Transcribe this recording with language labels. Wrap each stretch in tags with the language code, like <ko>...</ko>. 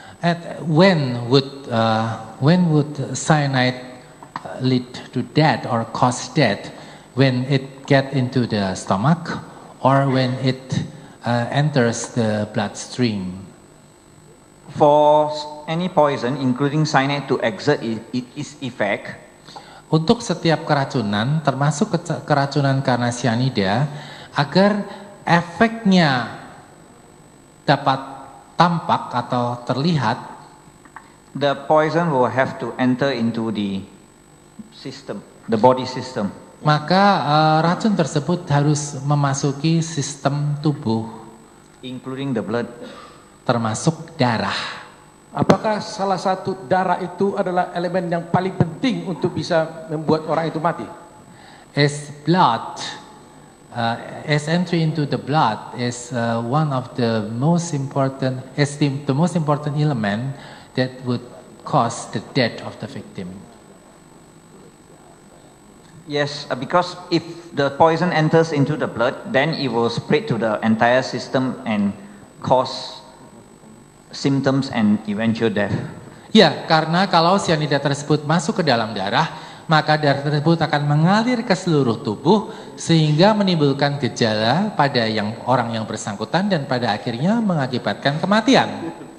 <en>And when would cyanide lead to death or cause death? When it get into the stomach or when it enters the bloodstream? For any poison, including cyanide, to exert its effect,</en> <id>Untuk setiap keracunan, termasuk keracunan karena cyanida, agar efeknya dapat tampak atau terlihat,</id> <en>the poison will have to enter into the system, the body system.</en> <id>maka racun tersebut harus memasuki sistem tubuh,</id> <en>Including the blood.</en> <id>termasuk darah. Apakah salah satu darah itu adalah elemen yang paling penting untuk bisa membuat orang itu mati?</id> <en>As blood, as entry into the blood is one of the most important, the most important element that would cause the death of the victim. Yes, because if the poison enters into the blood, then it will spread to the entire system and cause symptoms and eventual death.</en> <id>Ya, karena kalau cyanida tersebut masuk ke dalam darah, maka darah tersebut akan mengalir ke seluruh tubuh sehingga menimbulkan gejala pada orang yang bersangkutan dan pada akhirnya mengakibatkan kematian.</id>